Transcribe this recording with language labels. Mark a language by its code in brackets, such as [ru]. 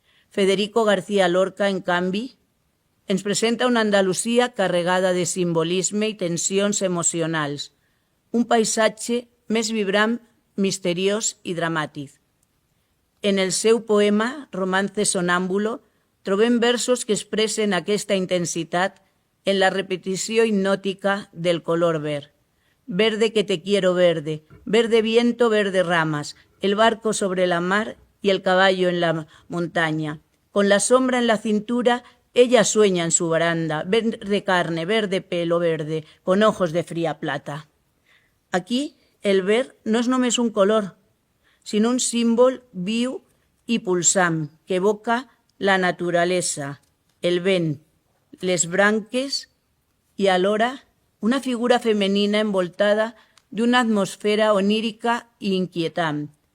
[ca] Federico García Lorca, en canvi, ens presenta una Andalusia carregada de simbolisme i tensions emocionals, un paisatge més vibrant, misteriós i dramàtic. En el seu poema, Romance Sonámbulo, trobem versos que expressen aquesta intensitat en la repetició hipnòtica del color verd. [es] Verde que te quiero verde, verde viento, verde ramas, el barco sobre la mar y el caballo en la montaña. Con la sombra en la cintura, ella sueña en su baranda, verde carne, verde pelo verde, con ojos de fría plata. [ca] Aquí, el verd no és només un color, sinó un símbol viu i pulsant que evoca la naturalesa, el vent, les branques i alhora una figura femenina envoltada d'una atmosfera onírica i inquietant.